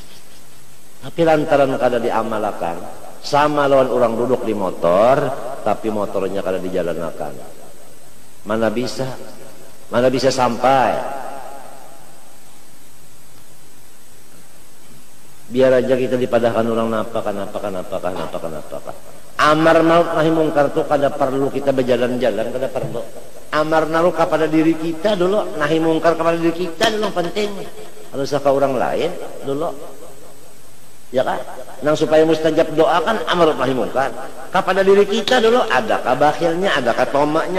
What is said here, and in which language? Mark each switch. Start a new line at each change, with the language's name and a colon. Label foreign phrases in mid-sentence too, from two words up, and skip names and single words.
Banjar: Tapi lantaran kada diamalkan sama lawan orang duduk di motor tapi motornya kada dijalankan mana bisa sampai biar aja kita dipadahkan orang napa
Arabic: amar ma'ruf nahi mungkar
Banjar: tuh kada perlu kita berjalan-jalan kada perlu
Arabic: amar ma'ruf
Banjar: kepada diri kita dulu
Arabic: nahi mungkar
Banjar: kepada diri kita dulu penting harus ke orang lain dulu ya kan nang supaya mustajab doa kan
Arabic: amar nahi mungkar
Banjar: kepada diri kita dulu adakah bakhilnya adakah tomaknya